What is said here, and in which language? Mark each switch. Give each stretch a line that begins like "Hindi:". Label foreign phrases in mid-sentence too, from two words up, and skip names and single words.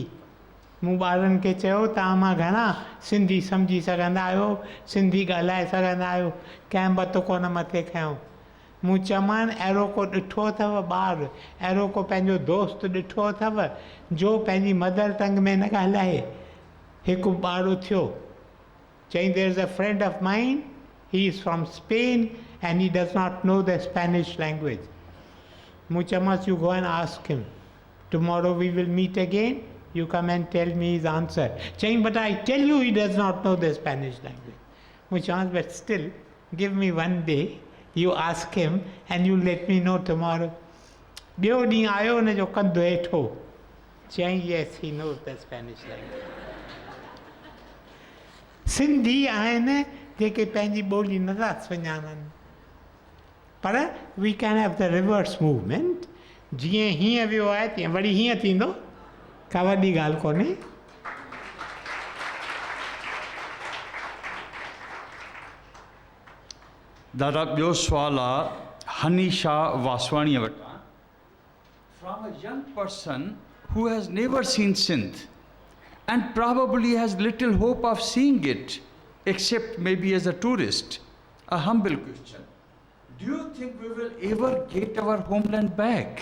Sindhi: मूं ॿारनि खे चयो, तव्हां मां घणा सिंधी सम्झी सघंदा आहियो, सिंधी ॻाल्हाए सघंदा आहियो? कंहिं बत कोन मथे खयों। मूं चयोमांनि, अहिड़ो को ॾिठो अथव ॿारु, अहिड़ो को पंहिंजो दोस्त ॾिठो अथव जो पंहिंजी
English: mother tongue
Sindhi: में न ॻाल्हाए? हिकु ॿारु थियो, चईं,
English: There is a friend of mine, He is from Spain and he does not know the Spanish language.
Sindhi: मूं चयोमांसि,
English: You go and ask him, tomorrow we will meet again, you come and tell me his answer. Saying, but I tell you he does not know the Spanish language. Which answer, but still, give me one day, you ask him and you let me know tomorrow.
Sindhi: ॿियो ॾींहुं आयो, हुनजो कंधु हेठो, चईं,
English: yes, he knows the Spanish language.
Sindhi: सिंधी आहिनि जेके पंहिंजी ॿोली नथा सुञाणनि, पर
English: we can have the reverse movement.
Sindhi: जीअं हीअं वियो आहे, तीअं वरी हीअं थींदो, का वॾी ॻाल्हि कोन्हे। दादा, ॿियो सुवालु आहे हनीशा वासवाणीअ वटां।
English: From a young person who has never seen Sindh and probably has little hope of seeing it, except maybe as a tourist. A humble question. Do you think we will ever get our homeland back?